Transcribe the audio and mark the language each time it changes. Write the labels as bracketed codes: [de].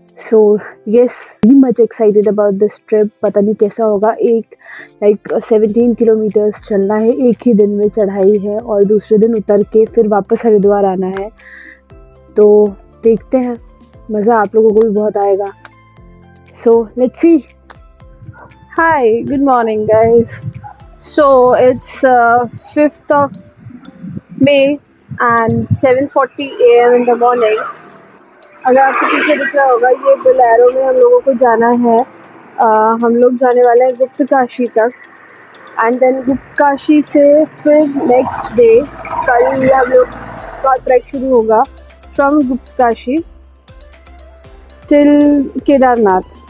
[en] So yes, very much excited about this trip. [hi] पता नहीं कैसा होगा। 17 किलोमीटर्स चलना है, एक ही दिन में चढ़ाई है और दूसरे दिन उतर के फिर वापस हरिद्वार आना है। तो देखते हैं, मज़ा आप लोगों को भी बहुत आएगा। [en] So let's see. Hi, good morning guys. So it's 5th of May and 7:40 AM in the morning. [hi] अगर आपको पीछे दिख रहा होगा, ये बोलेरो में हम लोगों को जाना है। हम लोग जाने वाले हैं गुप्त काशी तक, [en] and then [hi] गुप्त काशी से फिर नेक्स्ट डे कल हम लोग का ट्रैक शुरू होगा [en] From Guptkashi till Kedarnath.